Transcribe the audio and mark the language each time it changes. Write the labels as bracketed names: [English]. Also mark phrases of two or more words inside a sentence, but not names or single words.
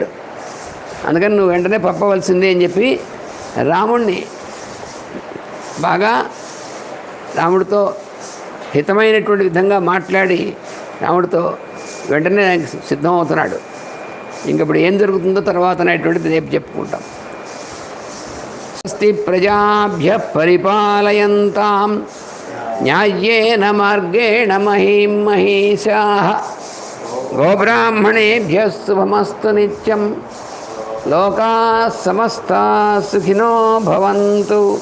[Telugu] అందుకని నువ్వు వెంటనే పంపవలసిందే అని చెప్పి రాముణ్ణి బాగా రాముడితో హితమైనటువంటి విధంగా మాట్లాడి రాముడితో వెంటనే సిద్ధమవుతున్నాడు. ఇంకప్పుడు ఏం జరుగుతుందో తర్వాత అనేటువంటిది రేపు చెప్పుకుంటాం. [Sanskrit] స్వస్తి ప్రజాభ్య పరిపాలయంతాం న్యాయేన మార్గేణ మహీం మహీషాః గోబ్రాహ్మణేభ్యః శుభమస్తు నిత్యం. లోకాః సమస్తాః సుఖినో భవంతు.